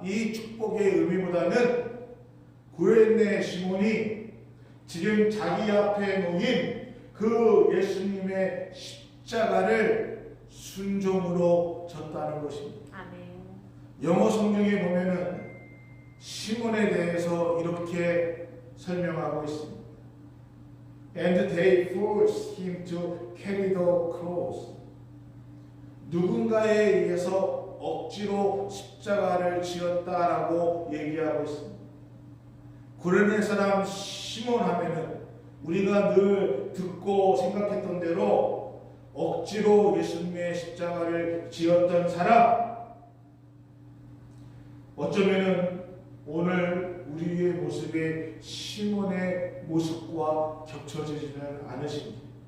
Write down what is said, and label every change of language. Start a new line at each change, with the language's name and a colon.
Korean: 이 축복의 의미보다는 구레네 시몬이 지금 자기 앞에 놓인 그 예수님의 십자가를 순종으로 졌다는 것입니다. 아멘. 영어 성경에 보면은 시몬에 대해서 이렇게 설명하고 있습니다.
English: And they forced him to carry the cross.
Korean: 누군가에 의해서 억지로 십자가를 지었다라고 얘기하고 있습니다. 구레네 사람 시몬 하면은 우리가 늘 듣고 생각했던 대로 억지로 예수님의 십자가를 지었던 사람, 어쩌면은 오늘 우리의 모습이 시몬의 모습과 겹쳐지지는 않으십니다.